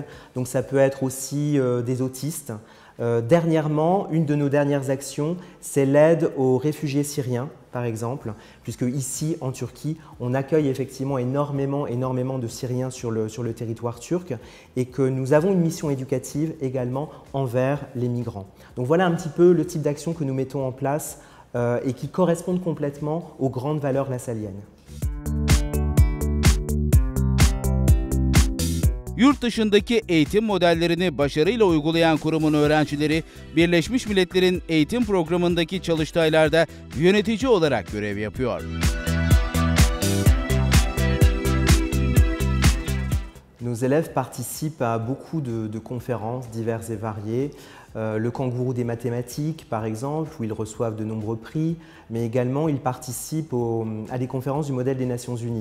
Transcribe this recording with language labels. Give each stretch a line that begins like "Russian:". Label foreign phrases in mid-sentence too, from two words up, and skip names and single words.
French: Donc ça peut être aussi des autistes. Dernièrement, une de nos dernières actions, c'est l'aide aux réfugiés syriens, par exemple, puisque ici, en Turquie, on accueille effectivement énormément de Syriens sur le territoire turc et que nous avons une mission éducative également envers les migrants. Donc voilà un petit peu le type d'action que nous mettons en place et qui correspondent complètement aux grandes valeurs lassalliennes.
Turkish: Yurt dışındaki eğitim modellerini başarıyla uygulayan kurumun öğrencileri, Birleşmiş Milletler'in eğitim programındaki çalıştaylarda yönetici olarak görev yapıyor.
French: Nos élèves participent à beaucoup de conférences diverses et variées. Le Kangourou des mathématiques, par exemple, où ils reçoivent de nombreux prix, mais également ils participent à des conférences du modèle des Nations Unies.